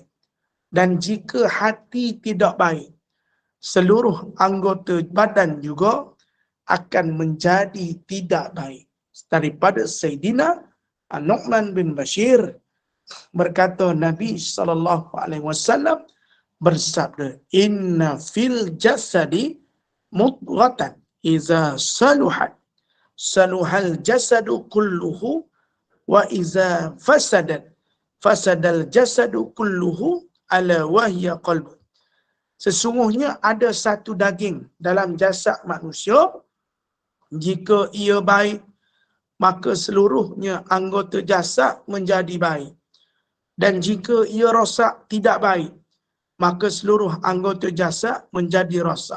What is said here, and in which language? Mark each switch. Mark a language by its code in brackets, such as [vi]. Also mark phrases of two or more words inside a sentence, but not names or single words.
[ms] Dan jika hati tidak baik, seluruh anggota badan juga akan menjadi tidak baik. Daripada Sayyidina Nu'man bin Bashir berkata, Nabi SAW bersabda, [ar] إن في الجسد مضغة إذا صلحت صلح الجسد كله وإذا فسد الجسد كله ألا وهي القلب. [ms] Sesungguhnya ada satu daging dalam jasad manusia, jika ia baik, maka seluruhnya anggota jasad menjadi baik. Dan jika ia rosak, tidak baik, maka seluruh anggota jasad menjadi rosak.